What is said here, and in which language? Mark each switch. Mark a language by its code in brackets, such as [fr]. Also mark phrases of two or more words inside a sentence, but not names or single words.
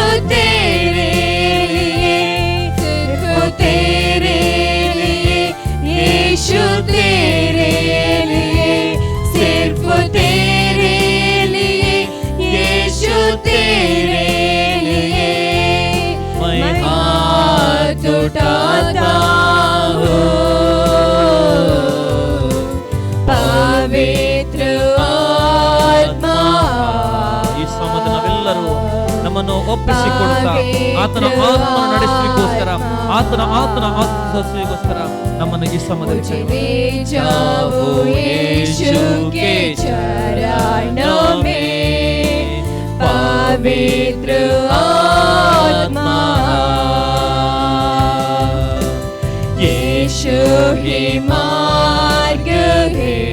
[hi] तेरे लिए, सिर्फ तेरे लिए यीशु, तेरे लिए, सिर्फ तेरे लिए यीशु, तेरे लिए मैं हाथ उठाता हूँ। पवित्र आत्मा, [kn] ಈ ಸಮಯದ ನಾವೆಲ್ಲರೂ ನಮ್ಮನ್ನು ಒಪ್ಪಿಸಿಕೊಡುತ್ತಾ ಆತನ ಆತ್ಮ ನಡೆಸಲಿಕ್ಕೋಸ್ಕರ, ಆತನ ಆತ್ಮಗೋಸ್ಕರ ನಮ್ಮನ್ನು ಈ ಸಮಯದಲ್ಲಿ [hi] ले जाओ यीशु के चरणों में। पवित्र आत्मा, यीशु ही मार्ग है,